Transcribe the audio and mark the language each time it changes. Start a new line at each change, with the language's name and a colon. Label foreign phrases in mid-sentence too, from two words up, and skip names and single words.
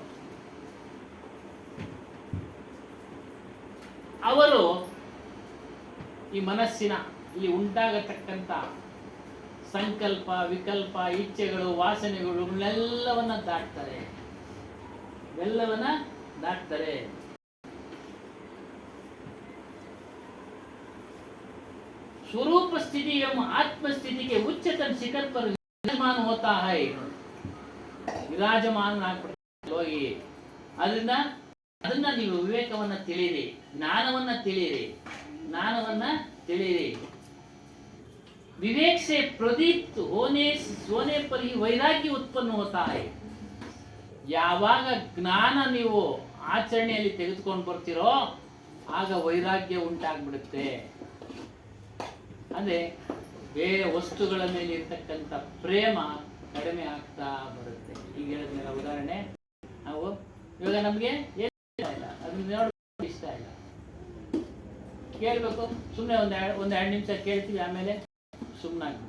Kannada: ಅವರು ಈ ಮನಸ್ಸಿನ ಇಲ್ಲಿ ಉಂಟಾಗತಕ್ಕಂಥ ಸಂಕಲ್ಪ, ವಿಕಲ್ಪ, ಇಚ್ಛೆಗಳು, ವಾಸನೆಗಳು ಎಲ್ಲವನ್ನ ದಾಟ್ತಾರೆ.
Hindi: स्वरूप स्थिति एवं आत्म स्थिति के उच्चतम शिखर पर विराजमान होता है.
Kannada: ವಿರಾಜಮಾನ ಹೋಗಿ ಅದನ್ನ ನೀವು ವಿವೇಕವನ್ನ ತಿಳಿಯಿರಿ, ಜ್ಞಾನವನ್ನ ತಿಳಿಯಿರಿ.
Hindi: विवेक से प्रदीप्त होने पर ही वैराग्य उत्पन्न होता है.
Kannada: ಯಾವಾಗ ಜ್ಞಾನ ನೀವು ಆಚರಣೆಯಲ್ಲಿ ತೆಗೆದುಕೊಂಡು ಬರ್ತೀರೋ ಆಗ ವೈರಾಗ್ಯ ಉಂಟಾಗ್ಬಿಡುತ್ತೆ. ಅಂದ್ರೆ ಬೇರೆ ವಸ್ತುಗಳ ಮೇಲೆ ಇರ್ತಕ್ಕಂಥ ಪ್ರೇಮ ಕಡಿಮೆ ಆಗ್ತಾ ಬರುತ್ತೆ. ಈಗ ಹೇಳಿದ್ಮೇಲೆ ಉದಾಹರಣೆ, ನಾವು ಇವಾಗ ನಮ್ಗೆ ಏನು ಇಷ್ಟ ಇಲ್ಲ, ಅದನ್ನ ನೋಡೋದು ಇಷ್ಟ ಇಲ್ಲ, ಕೇಳಬೇಕು ಸುಮ್ಮನೆ ಒಂದೆರಡು ನಿಮಿಷ ಕೇಳ್ತೀವಿ, ಆಮೇಲೆ ಸುಮ್ಮನಾಗ್ತೀವಿ.